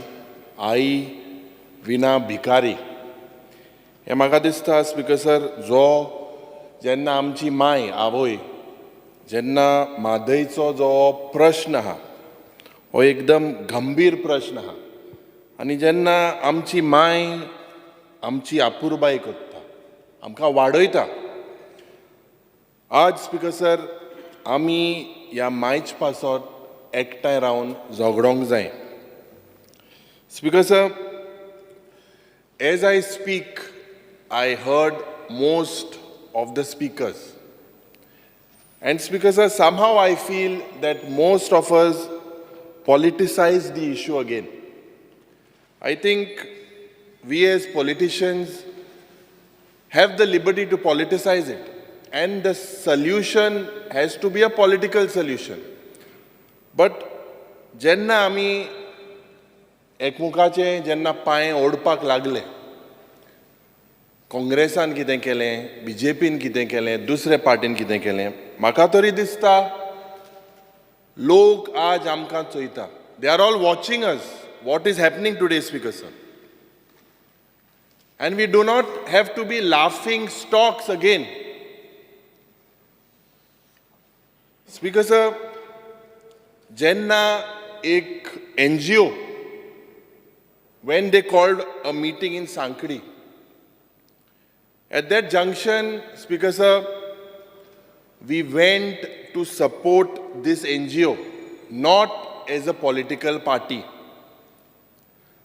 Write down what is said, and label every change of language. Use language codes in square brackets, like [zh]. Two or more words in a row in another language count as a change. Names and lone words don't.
[kok] आई विना भिकारी हें म्हाका दिसता [en] Speaker sir [kok] जो जेन्ना आमची माय आवय जेन्ना म्हादयचो जो प्रश्न आहा हो एकदम गंभीर प्रश्न आहा आनी जेन्ना आमची माय आमची आपुरबाय करता आमकां वाडयता आज [en] Speaker sir [kok] आमी ह्या मायच पासत एकठांय रावन झगडोंक जाय [en] Speaker sir as I speak I heard most of the speakers. And Speaker sir, somehow I feel that most of us politicize the issue again. I think we as politicians have the liberty to politicize it. And the solution has to be a political solution. [kok] But jenna ami एकमुखाचे जेन्ना पांय ओडपाक लागले काँग्रेसान कितें केलें BJPन कितें केलें दुसरे पार्टीन कितें केलें म्हाका तरी दिसता लोक आज आमकां चोयता [en] they are all watching us what is happening today Speaker sir and we do not have to be laughing stocks again Speaker sir [kok] जेन्ना एक [en] NGO when they called a meeting in Sankadi. At that junction, Speaker sir, we went to support this NGO, not as a political party.